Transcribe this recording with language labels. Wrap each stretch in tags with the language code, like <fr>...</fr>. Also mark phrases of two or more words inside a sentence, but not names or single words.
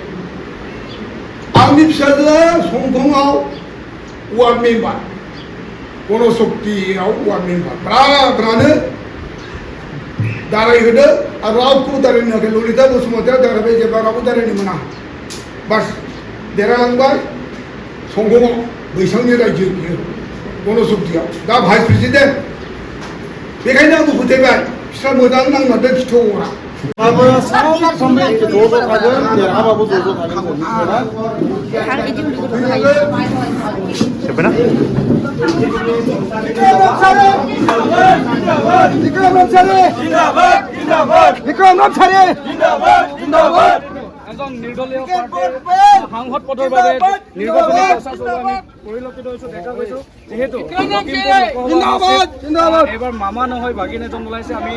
<brx>आंनि फिसाजोआ संकंआव वार्ड मेम्बार गणशक्तियाव वार्ड मेम्बार ब्रानो दारायहोदो आरो रावखौबो दारायनो होआखै ललिता बसुमतारिया दारायबाय जेब्ला रावबो दारायनो मोना बास देरहालांबाय संकंआव बैसांनि रायजो बियो गणशक्तियाव दा</brx> <en>vice president</en> <brx>बेखायनो आंबो फोथायबाय बिस्रा मोजां नांमारदों खिथुआव अरा दाबो सानफ्रोमबो ज' थागोन देरहाबाबो ज' थागोन जोब्बायना Bikram Ramchiary!</brx> <as>এজন নিৰ্দলীয় প্ৰাৰ্থীৰ সাংসদ পদৰ বাবে নিৰ্বাচনী প্ৰচাৰ চলোৱা আমি পৰিলক্ষিত হৈছোঁ দেখা গৈছোঁ যিহেতু এইবাৰ মামা নহয় ভাগিন এজন ওলাইছে আমি</as>